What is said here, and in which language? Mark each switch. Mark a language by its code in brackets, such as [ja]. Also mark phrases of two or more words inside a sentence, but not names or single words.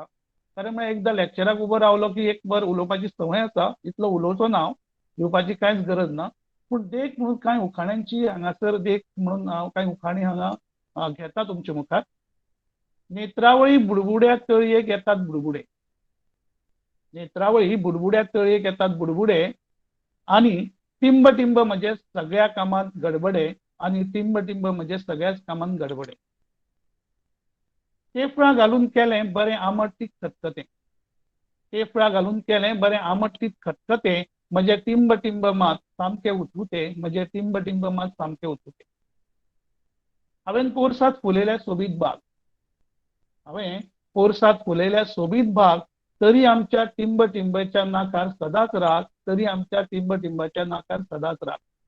[kok] कारण म्हळ्यार एकदां लेक्चराक उबो रावलो की एक वर उलोवपाची संवय आसा, इतलो उलोवचो ना हांव, येवपाची कांयच गरज ना. पूण देख म्हणून कांय उखाण्यांची हांगासर देख म्हणून हांव कांय उखाणी हांगा घेता तुमचे मुखार. नेत्रावळी बुडबुड्या तळयेक येतात बुडबुडे. नेत्रावळी बुडबुड्या तळयेक येतात बुडबुडे आणि टिंब टिंब म्हणजे सगळ्या कामात गडबडे आणि टिंब टिंब म्हणजे सगळ्याच कामात गडबडे. तेफळां घालून केलें बरें आमट तीख खतखतें. तेफळां घालून केलें बरें आमट तीख खतखतें म्हणजे टिंब टिंब मात सामकें उठुते म्हणजे टिंब टिंब मात सामकें उठुते. हांवें पोरसांत फुलयल्या सोबीत बाग तरी आमच्या टिंब टिंबच्या नाकार सदांच राग, तरी आमच्या टिंब टिंबाच्या नाकार सदांच राग.